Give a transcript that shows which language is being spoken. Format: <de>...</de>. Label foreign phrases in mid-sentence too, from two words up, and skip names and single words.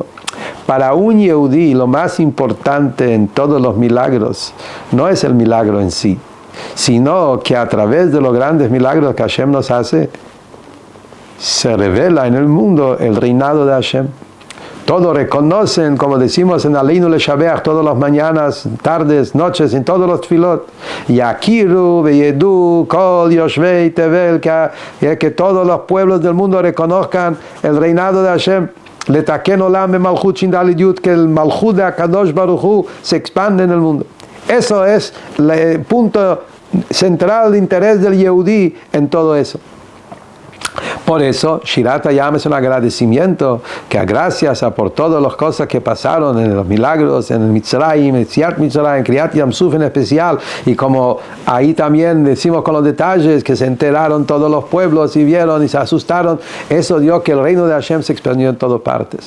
<es>Para un Yehudí lo más importante en todos los milagros no es el milagro en sí, sino que a través de los grandes milagros que Hashem nos hace, se revela en el mundo el reinado de Hashem. Todos reconocen, como decimos en Aleinu Leshabeach, todas las mañanas, tardes, noches, en todos los tfilot,</es> <he>יכירו וידעו כל יושבי תבל,</he> <es>que todos los pueblos del mundo reconozcan el reinado de Hashem.</es> <he>לתקן עולם במלכות שדי,</he> <es>que el malchut de</es> <he>הקדוש ברוך הוא</he> <es>se expande en el mundo. Eso es el punto central de interés del Yehudí en todo eso. Por eso, Shirat Hayam es un agradecimiento que gracias a por todas las cosas que pasaron en los milagros, en el Mitzrayim, en</es> <he>יציאת מצרים,</he> <es>en</es> <he>קריעת ים סוף</he> <es>en especial, y como ahí también decimos con los detalles que se enteraron todos los pueblos y vieron y se asustaron, eso dio que el reino de Hashem se expandió en todas partes.</es>